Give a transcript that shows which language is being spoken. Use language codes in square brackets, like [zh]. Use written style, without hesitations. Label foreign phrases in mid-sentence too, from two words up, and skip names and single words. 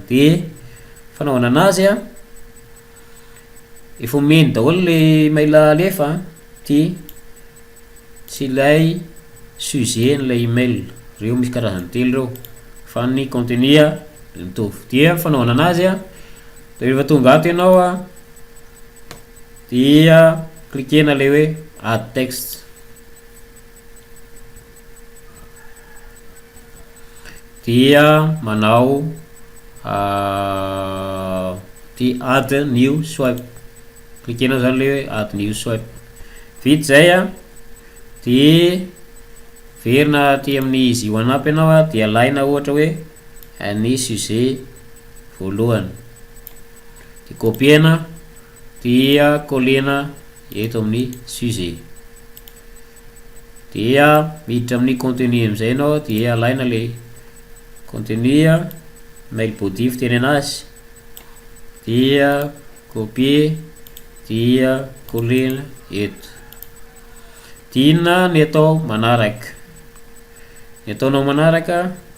[mg] Dia fanaovana anazy efa omeny daholo le mail alefa ty tsy ilay sujet n'ilay email, reo misy karazany telo reo fa ny contenu mitovy. Dia fanaovana anazy rehefa tonga ato ianao dia cliquena ilay hoe [en] add text [mg] dia manao ty [en] add new swipe, [mg] cliquena zany le hoe [en] add new swipe. [mg] Vita zay dia verina ty amin'ny izy one-up ianao dia alaina ohatra hoe ny sujet voalohany de copiena dia colena eto amin'ny sujet dia miditra amin'ny contenu amizay anao dia alaina le contenu [en] mail body [mg] fiteny anazy dia copier dia colena eto tiana ny atao manaraka ny ataonao manaraka